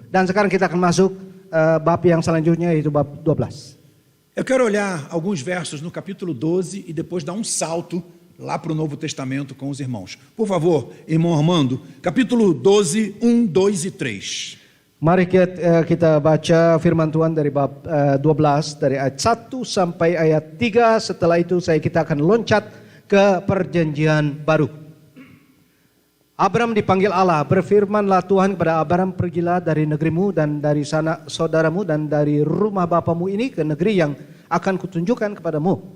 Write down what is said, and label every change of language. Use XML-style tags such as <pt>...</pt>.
<id>Dan sekarang kita akan masuk bab yang selanjutnya, yaitu bab 12.</id> <pt>Eu quero olhar alguns versos no capítulo 12 e depois dar um salto lá para o Novo Testamento com os irmãos. Por favor, irmão Armando, capítulo 12, 1, 2 e 3.</pt> <id>Mari kita baca firman Tuhan dari bab 12 dari ayat 1 sampai ayat 3. Setelah itu kita akan loncat ke perjanjian baru. Abram dipanggil Allah, berfirmanlah Tuhan kepada Abram, pergilah dari negerimu dan dari sanak saudaramu dan dari rumah bapamu ini ke negeri yang akan kutunjukkan kepadamu.</id>